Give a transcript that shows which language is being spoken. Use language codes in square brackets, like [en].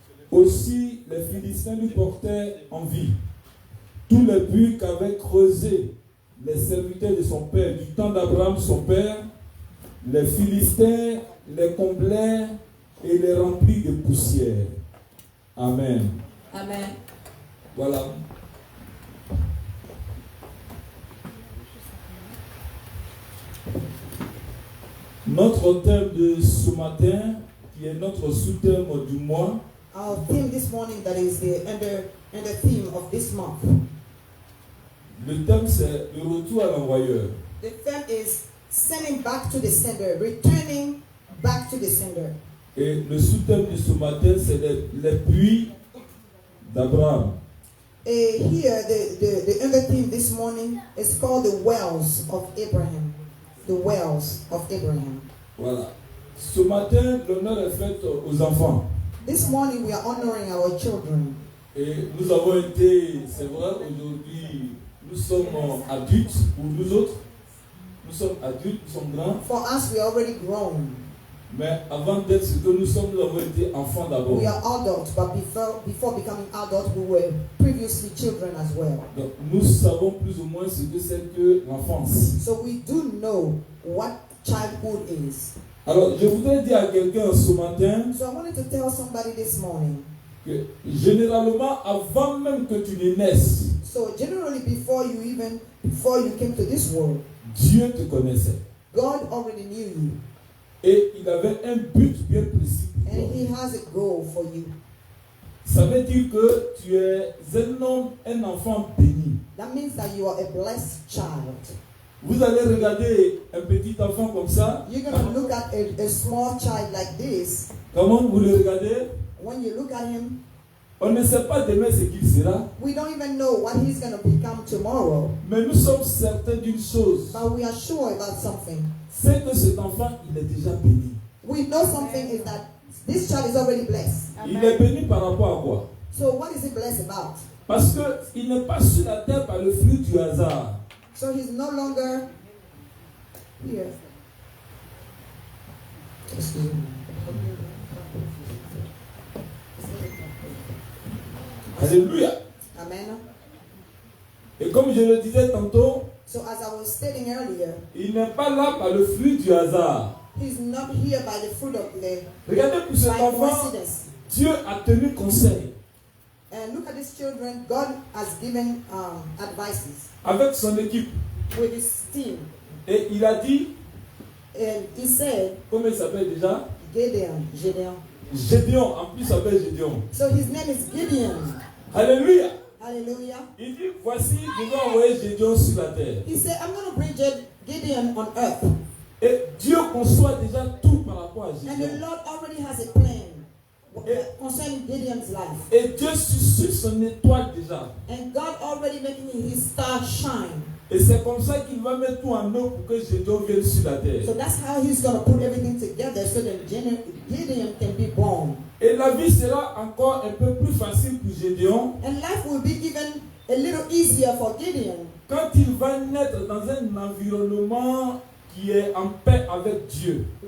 [fr] Aussi, les Philistins lui portaient envie. Tous les puits qu'avaient creusés les serviteurs de son père, du temps d'Abraham son père, les Philistins les comblèrent et les remplirent de poussière. Amen. Amen. Voilà. Notre thème de ce matin, qui est notre sous-thème du mois, [en] Our theme this morning, that is the under theme of this month. [fr] le thème c'est le retour à l'envoyeur. [en] The theme is sending back to the sender, returning back to the sender. [fr] Et le sous-thème de ce matin, c'est les puits d'Abraham. [en] Here, the under theme this morning is called the wells of Abraham. The wells of Abraham. [fr] Voilà. Ce matin, l'honneur est fait aux enfants. [en] This morning we are honoring our children. [fr] Et nous avons été, c'est vrai, aujourd'hui, nous sommes adultes, ou nous autres, nous sommes adultes, nous sommes grands. [en] For us, we are already grown. [fr] Mais avant d'être ce que nous sommes, nous avons été enfants d'abord. [en] We are adults, but before becoming adults, we were previously children as well. [fr] Donc, nous savons plus ou moins ce que c'est que l'enfance. [en] So we do know what childhood is. [fr] Alors, je voudrais dire à quelqu'un ce matin [en] So I wanted to tell somebody this morning. [fr] que généralement, avant même que tu ne naisses, [en] So generally, before you came to this world, [fr] Dieu te connaissait. [en] God already knew you, [fr] Et il avait un but bien précis pour [en] and [fr] toi. [en] He has a goal for you. [fr] Ça veut dire que tu es un homme, un enfant béni. [en] That means that you are a blessed child. [fr] Vous allez regarder un petit enfant comme ça. [en] You're going to look at a small child like this. [fr] Comment vous le regardez? [en] When you look at him, [fr] On ne sait pas demain ce qu'il sera. [en] we don't even know what he's going to become tomorrow. [fr] Mais nous sommes certains d'une chose. [en] But we are sure about something. [fr] C'est que cet enfant, il est déjà béni. [en] We know something is that this child is already blessed. [fr] Il est béni par rapport à quoi? [en] So what is he blessed about? [fr] Parce qu'il n'est pas sur la terre par le fruit du hasard. [en] So he's no longer here. Excuse me. [fr] Alléluia. Amen. Et comme je le disais tantôt, [en] So as I was stating earlier, [fr] il n'est pas là par le fruit du hasard. [en] he's not here by the fruit of the [fr] Regardez pour cet [en] by [fr] enfant, [en] coincidence. [fr] Dieu a tenu conseil [en] And look at these children. God has given advices [fr] avec son équipe. [en] with his team. [fr] Et il a dit, [en] And he said, [fr] comment il s'appelle déjà? [en] Gideon. [fr] Gédéon, en plus il s'appelle Gédéon. [en] So his name is Gideon. [fr] Alléluia. [en] Hallelujah. [fr] Il dit, voici, je vais envoyer Gédéon sur la terre. [en] He said, I'm going to bring Gideon on earth. [fr] Et Dieu conçoit déjà tout par rapport à [en] And the [fr] Gédéon. [en] Lord already has a plan concerning Gideon's life. [fr] Et Dieu suscite son étoile déjà. [en] And God already making his star shine. [fr] Et c'est comme ça qu'il va mettre tout en œuvre pour que Gédéon vienne sur la terre. [en] So that's how he's going to put everything together so that Gideon can be born. [fr] Et la vie sera encore un peu plus facile pour Gédéon [en] And life will be even a little easier for Gideon [fr] quand il va naître dans un environnement qui est en paix avec Dieu.